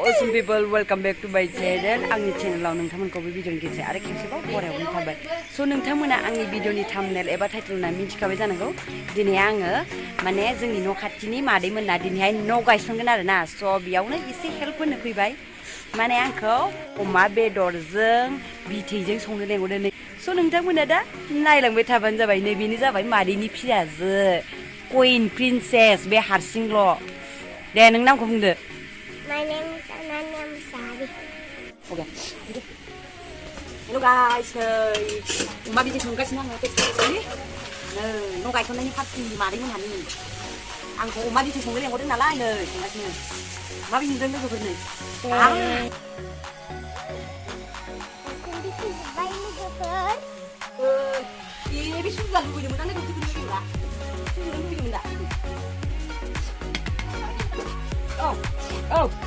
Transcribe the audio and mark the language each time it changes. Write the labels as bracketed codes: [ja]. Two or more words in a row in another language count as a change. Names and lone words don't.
[en] Welcome people, welcome back to my channel. [brx] आंनि चेनेलाव नोंथांमोनखौ बे भिडिअनि गेजेरजों आरो खेबसेबाव बरायहरनाय थाबाय। स' नोंथांमोना आंनि भिडिअनि थाम्बनेल एबा टाइटेलना मिथिखाबाय जानांगौ। दिनै आङो माने जोंनि न' खाथिनि मादैमोनना दिनैहाय न' गायसनगोन आरोना। स' बेयावनो एसे हेल्प होनो फैबाय। माने आंखौ अमा बेदरजों बिथैजों संनो लेंहरदों। स' नोंथांमोना दा नायलांबाय थाबानो जाबाय। नै बेनो जाबाय मादैनि फिसाजो कुइन प्रिन्सेस बे हारसिंल'। दे नों नामखौ बुंदो। [en] My name is Adwi. Okay. Hello guys, [brx] अमा बिदै संगासिनो आङो न' गायसननायनि पार्टि मादै मोनहानि आंखौ अमा बिदै संनो लेंहरदों नालाय नै संगासिनो माबायदि नुदों लोगोफोर नै बे सुजा लुबैदोंमोन आं लोगोफोरखौ लुबैदोंब्रा सुजा लुबैदोंमोन दा Oh.